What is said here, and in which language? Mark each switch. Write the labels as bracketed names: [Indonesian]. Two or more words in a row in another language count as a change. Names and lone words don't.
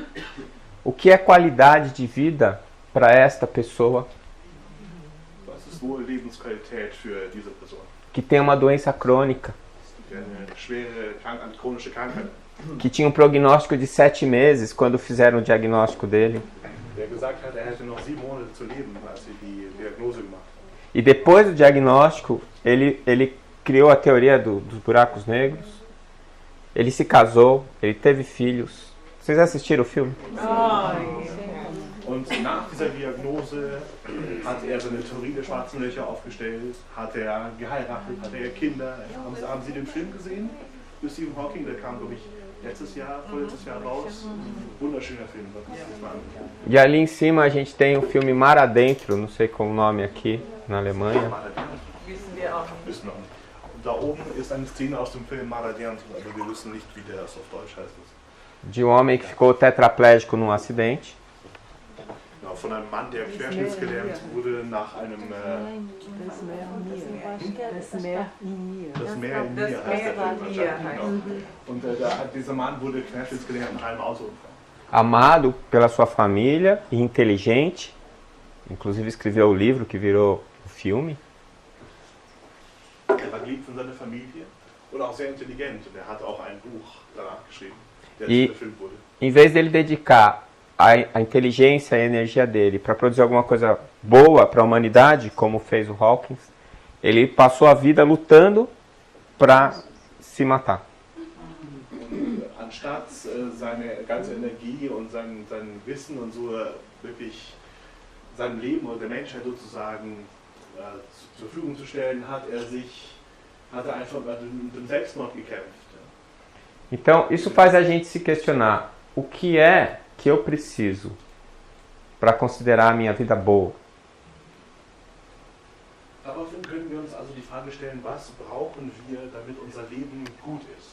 [Portuguese] O que é qualidade de vida para esta pessoa [German] Was ist wohl Lebensqualität für diese Person? [Portuguese] que tem uma doença crônica, [German] Die eine schwere, chronische Krankheit, [Portuguese] que tinha um prognóstico de 7 meses quando fizeram o diagnóstico dele, [German] der gesagt hat, er hätte noch 7 Monate zu leben, als sie die Diagnose gemacht haben. [Portuguese] e depois do diagnóstico ele criou a teoria dos buracos negros, ele se casou, ele teve filhos. Vocês assistiram o filme? [German] Und nach dieser Diagnose hat er seine Theorie der schwarzen Löcher aufgestellt, hat er geheiratet, hat er Kinder. Haben Sie den Film gesehen? Für Stephen Hawking, der kam, glaube ich, vorletztes Jahr raus. Wunderschöner Film. [Portuguese] E ali em cima a gente tem o filme Mar Adentro, não sei qual o nome aqui na Alemanha. [German] Wissen wir auch nicht. Wissen wir nicht. Und da oben ist eine Szene aus dem Film Mar Adentro, aber wir wissen nicht, wie der auf Deutsch heißt. [Portuguese] De um homem que ficou tetraplégico num acidente. [German] Genau, von einem Mann, der querschnittsgelähmt wurde nach einem... Das Meer in mir. Das Meer in mir heißt der Film wahrscheinlich. Genau. Und dieser Mann wurde querschnittsgelähmt nach einem Autounfall. [Portuguese] Amado pela sua família e inteligente, inclusive escreveu o livro que virou o filme. [German] Er war geliebt von seiner Familie und auch sehr intelligent. Und er hat auch ein Buch danach geschrieben, der verfilmt wurde. [Portuguese] Em vez dele dedicar a inteligência e a energia dele para produzir alguma coisa boa para a humanidade, como fez o Hawkins, ele passou a vida lutando para se matar. [German] Anstatt seine ganze Energie und sein Wissen und so wirklich sein Leben oder der Menschheit sozusagen zur Verfügung zu stellen, hat er einfach mit dem Selbstmord gekämpft. [Portuguese] Então, isso faz a gente se questionar o que é que eu preciso para considerar a minha vida boa. [German] Daraufhin können wir uns also die Frage stellen, was brauchen wir, damit unser Leben gut ist?